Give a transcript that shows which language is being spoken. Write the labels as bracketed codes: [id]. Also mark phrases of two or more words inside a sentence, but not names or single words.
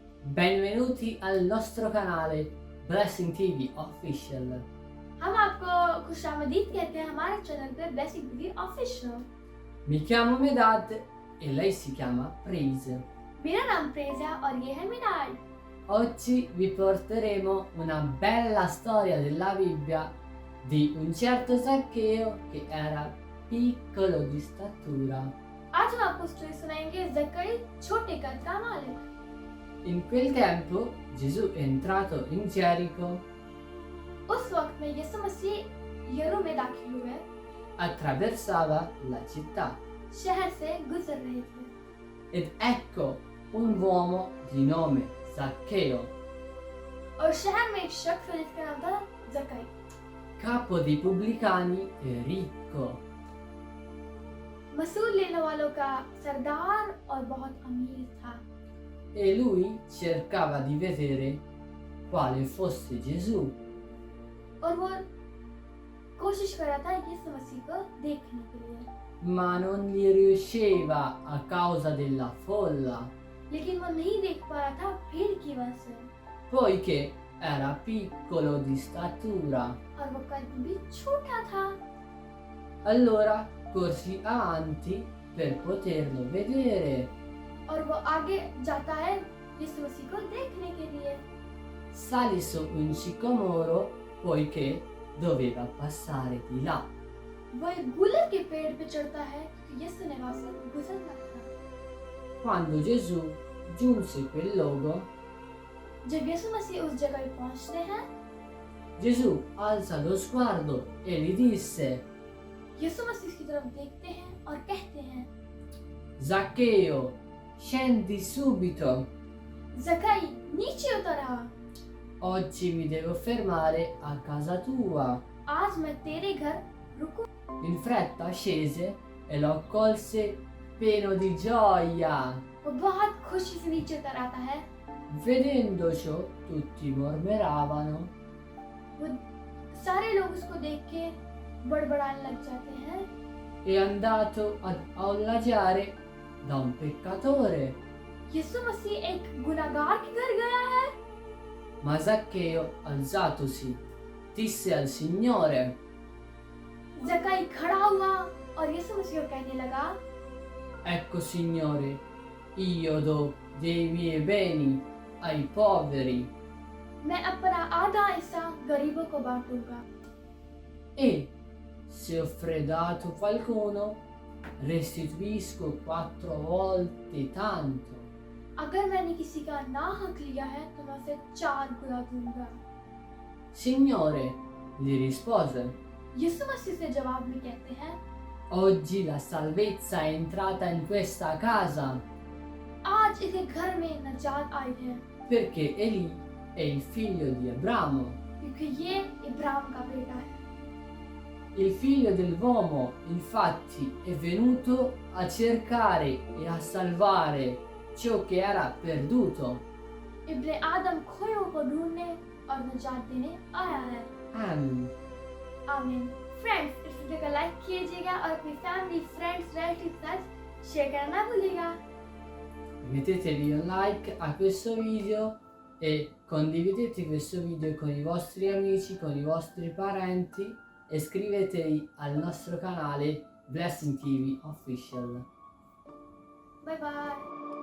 [it] benvenuti al nostro canale Blessing TV Official। [hi] हम आपको खुशामदीद कहते हैं हमारे चैनल पे ब्लेसिंग टीवी ऑफिशियल। [it] Mi chiamo Medad e lei si chiama Praise। [hi] मेरा नाम प्रेज है और ये है मिनाज। [it] Oggi vi porteremo una bella storia della Bibbia di un certo Zaccheo che era piccolo di statura। [hi] आज हम आपको स्टोरी सुनाएंगे जक्कई छोटे कद का मालिक। [it] In quel tempo Gesù è entrato in Gerico, [hi] उस वक्त में यीशु मसीह यरू में दाखिल हुए, [it] attraversava la città [hi] शहर से गुजर रहे थे [it] ed ecco un uomo di nome Zaccheo, [hi] और शहर में एक शख्स है जिसका नाम था जक्कई, [it] capo dei pubblicani e ricco। [hi] मसूल लेने वालों का सरदार और बहुत अमीर था। [it] E lui cercava di vedere quale fosse Gesù, [hi] और वो कोशिश कर रहा था यीशु मसीह को देखने के लिए, [it] ma non gli riusciva a causa della folla, [hi] लेकिन वो नहीं देख पा रहा था भीड़ की वजह से, [it] poiché era piccolo di statura। [hi] और वो कद भी छोटा था। [it] Allora corsi avanti per poterlo vedere। [hi] और वो आगे जाता है यीशु मसीह को देखने के लिए। [it] Sali su un sicomoro poiché doveva passare di là। [hi] वो एक गुलर के पेड़ पे चढ़ता है क्योंकि यीशु ने वहां से गुजरना था। [it] Quando Gesù giunse quel luogo, [hi] जब यीशु मसीह उस जगह पे पहुंचते हैं, [it] Gesù alza lo sguardo e gli disse: [hi] यीशु मसीह की तरफ देखते हैं और कहते हैं, [it] Zaccheo, scendi subito, [hi] जक्कई नीचे उतर आ, [it] oggi mi devo fermare a casa tua। [hi] आज मैं तेरे घर रुकूं। [it] In fretta scese e lo accolse pieno di gioia। [hi] वो बहुत खुशी से नीचे उतर आता है। [it] Vedendo ciò, tutti mormoravano, [hi] वो सारे लोग उसको देख के बड़बड़ाने लग जाते हैं। [it] è andato ad allaggiare da un peccatore। [hi] यीशु मसीह एक गुनाहगार के घर गया है। [it] Ma Zaccheo, alzatosi, disse al Signore: [hi] जक्कई खड़ा हुआ और यीशु मसीह को कहने लगा, [it] Ecco Signore, io do dei miei beni ai poveri [hi] मैं अपना आधा हिस्सा गरीबों को बांटूंगा, [it] e se ho fredato qualcuno restituisco 4 volte tanto। [hi] अगर मैंने किसी का ना हक लिया है तो मैं उसे 4 गुना दूंगा। [it] Signore, gli rispose, [hi] यीशु मसीह से जवाब में कहते हैं, [it] oggi la salvezza è entrata in questa casa [hi] आज इसे घर में नजात आई है [it] perché egli è il figlio di Abramo, [hi] क्योंकि ये इब्राहिम का बेटा है। [it] il figlio dell'uomo, infatti, è venuto a cercare e a salvare ciò che era perduto। [hi] इब्ने आदम खोयों को ढूंढने और नजात देने आया है। [it] Amen। [hi] आमीन। फ्रेंड्स, इस वीडियो को लाइक कीजिएगा और अपनी [en] family, friends, relative [hi] के साथ शेयर करना ना भूलिएगा। [it] Mettetevi un like a questo video e condividete questo video con i vostri amici, con i vostri parenti e iscrivetevi al nostro canale Blessing TV Official। [en] bye bye.